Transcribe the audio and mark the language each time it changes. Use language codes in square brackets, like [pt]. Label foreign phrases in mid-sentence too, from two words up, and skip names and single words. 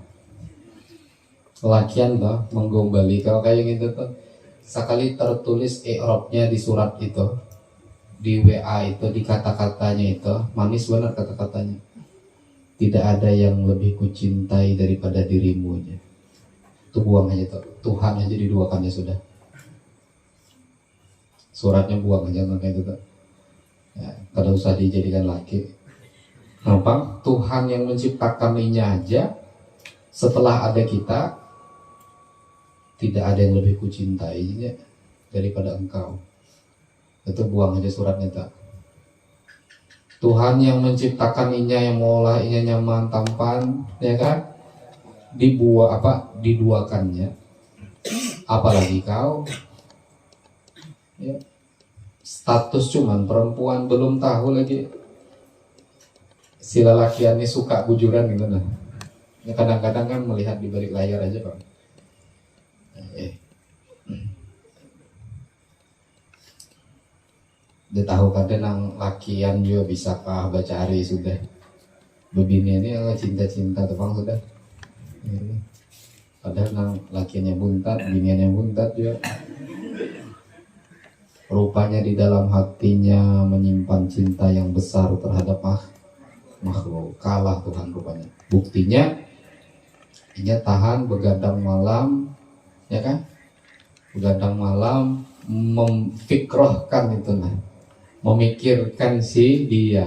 [bjn] Lakian dah menggombali kalau kayak gitu tuh. Sekali tertulis i'rabnya di surat itu, di WA itu, di kata-katanya itu, manis benar kata-katanya. [id] Tidak ada yang lebih kucintai daripada dirimu aja. [bjn] Itu buang aja tuh. Tuhan aja diduakannya sudah. Suratnya buang aja makanya itu tuh. Ya, kada usah dijadikan laki. [id] Kenapa? Tuhan yang menciptakan ini aja setelah ada kita, tidak ada yang lebih kucintainya daripada engkau. [bjn] Itu buang aja suratnya tak. Tuhan yang menciptakan inya, yang mengolah inya nyaman, tampan, ya kan? Diduakannya. Apalagi kau. Ya. Status cuman perempuan, belum tahu lagi si lelakiannya suka bujuran gitu nah. Ya, kadang-kadang kan melihat di balik layar aja Pak. Dia tahu kadang nang lakian juga bisa kah baca hari sudah. Begini ini cinta-cinta tuh bang sudah. Padahal nang lakiannya buntat, biniannya buntat juga. [id] Rupanya di dalam hatinya menyimpan cinta yang besar terhadap makhluk. [bjn] Kalah Tuhan rupanya. Buktinya ia tahan begadang malam, ya kan? Begadang malam memfikrohkan itu nah, memikirkan si dia.